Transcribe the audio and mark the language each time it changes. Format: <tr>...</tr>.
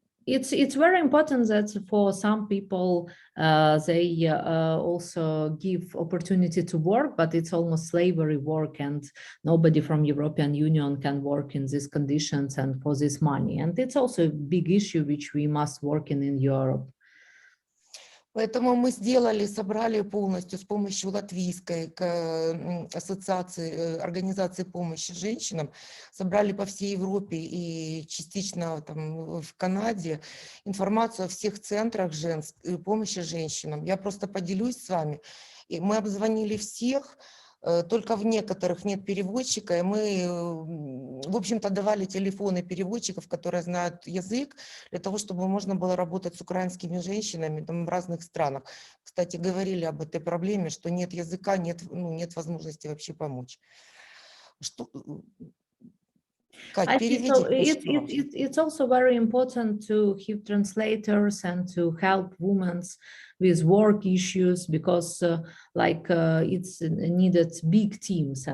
<en>It's very important that for some people they also give opportunity to work, but it's almost slavery work, and nobody from European Union can work in these conditions and for this money. And it's also a big issue which we must work in Europe.</en> <ru>Поэтому мы собрали полностью с помощью латвийской ассоциации, организации помощи женщинам, собрали по всей Европе и частично там в Канаде информацию о всех центрах помощи женщинам. Я просто поделюсь с вами. И мы обзвонили всех, только в некоторых нет переводчика, и мы, в общем-то, давали телефоны переводчиков, которые знают язык, для того, чтобы можно было работать с украинскими женщинами там, в разных странах. Кстати, говорили об этой проблеме, что нет языка, нет, нет возможности вообще помочь. Что... Кать,</ru> <en>I think so.</en> <ru>переведи.</ru> <en>It's also very important to have translators and to help women with work issues because it's needed big teams.</en>